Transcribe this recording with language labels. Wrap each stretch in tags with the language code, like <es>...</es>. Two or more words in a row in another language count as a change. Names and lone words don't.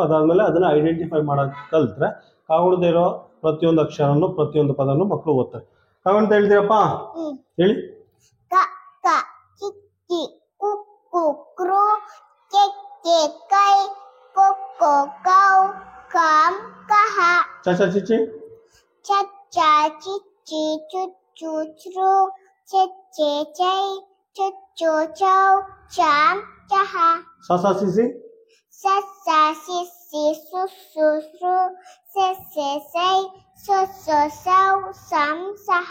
<kn>ಅದಾದ್ಮೇಲೆ ಅದನ್ನ ಐಡೆಂಟಿಫೈ ಮಾಡೋದು ಕಲ್ತ್ರೆ ಕಾಗುಣಿತ ಇರೋ ಪ್ರತಿಯೊಂದು ಅಕ್ಷರನ್ನು ಪ್ರತಿಯೊಂದು ಪದನು ಮಕ್ಕಳು ಓದ್ತಾರೆ. ಕಾಗುಣಿತ ಹೇಳ್ತೀರಪ್ಪ ಹೇಳಿ. ಕ ಕ ಕಿ ಕಿ ಕು ಕು ಕ್ರು ಕೆ ಕೆ ಕೈ ಕೋ ಕೋ ಕೌ ಕಂ ಕಹ ಚ ಚ ಚಿ ಚಿ ಚ ಚ ಚಿ ಚಿ ಚು ಚು ಚ್ರು ಚೆ ಚೆ ಚೈ ಚು ಚು ಚೌ ಚಂ ಚಹ ಸ ಸ ಸಿ ಸಿ ಸ ಸ ಸಿ ಸಿ ಸು ಸು ಸೃ ಸೆ ಸೆ ಸೈ ಸು ಸು ಸೌ ಸಂ ಸಹ.</kn>